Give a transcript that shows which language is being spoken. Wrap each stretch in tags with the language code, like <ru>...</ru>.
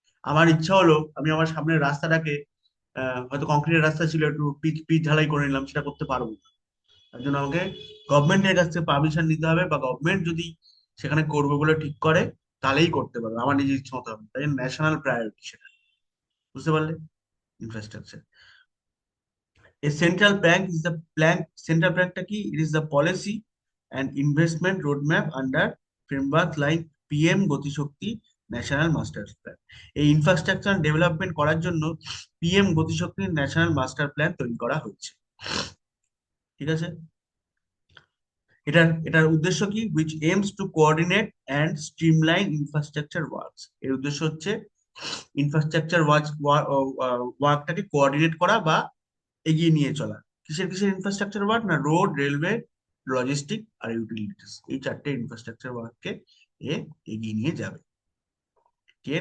<bn>আমার ইচ্ছা হলো আমি আমার সামনের রাস্তাটাকে, হয়তো কংক্রিটের রাস্তা ছিল, একটু পিচ পিচ ঢালাই করে নিলাম, সেটা করতে পারবো না। তার জন্য আমাকে গভর্নমেন্টের কাছ থেকে পারমিশন নিতে হবে, বা গভর্নমেন্ট যদি সেখানে করবে বলে ঠিক করে তাহলেই করতে পারবে, আমার নিজের ইচ্ছা মতো হবে না। তাই ন্যাশনাল প্রায়োরিটি সেটা, বুঝতে পারলে? Infrastructure.</bn> <en>A central bank is the plan.</en> <bn>Central bank টা কি?</bn> <en>It is the policy and investment roadmap under framework like PM Gati Shakti national master plan.</en> <bn>এই ইনফ্রাস্ট্রাকচার ডেভেলপমেন্ট করার জন্য পিএম গতি শক্তি ন্যাশনাল মাস্টার প্ল্যান তৈরি করা হয়েছে। ঠিক আছে। এটার উদ্দেশ্য কি?</bn> <en>which aims to coordinate and streamline infrastructure works।</en> <bn>এর উদ্দেশ্য হচ্ছে ইনফ্রাস্ট্রাকচার ওয়ার্কটাকে কোঅর্ডিনেট করা বা এগিয়ে নিয়ে চলা। কিসের কিসের ইনফ্রাস্ট্রাকচার ওয়ার্ক? না, রোড, রেলওয়ে, লজিস্টিক আর ইউটিলিটিস, এই চারটে ইনফ্রাস্ট্রাকচার ওয়ার্ককে এ এগিয়ে নিয়ে যাবে। কে?</bn>